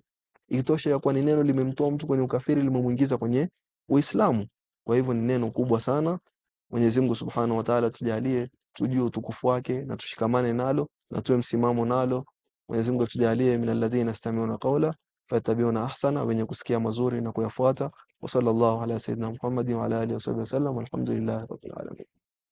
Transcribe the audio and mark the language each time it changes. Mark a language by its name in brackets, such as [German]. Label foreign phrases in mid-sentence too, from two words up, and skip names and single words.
[Swahili] Itosha ya kuwa ni neno limemtoa mtu kwenye ukafiri, limemuingiza kwenye Uislamu. Kwa hivyo ni neno kubwa sana. Mwenyezi Mungu [Arabic] سبحانه وتعالى [Swahili] tujalie tujue utukufu wake na tushikamane nalo na tuwe msimamo nalo. Mwenyezi Mungu tujalie [Arabic] من الذين يستمعون القول فيتبعون أحسنه, [Swahili] wenye kusikia mazuri na kuyafuata. [Arabic] وصلى الله على سيدنا محمد وعلى آله وصحبه وسلم والحمد لله رب العالمين.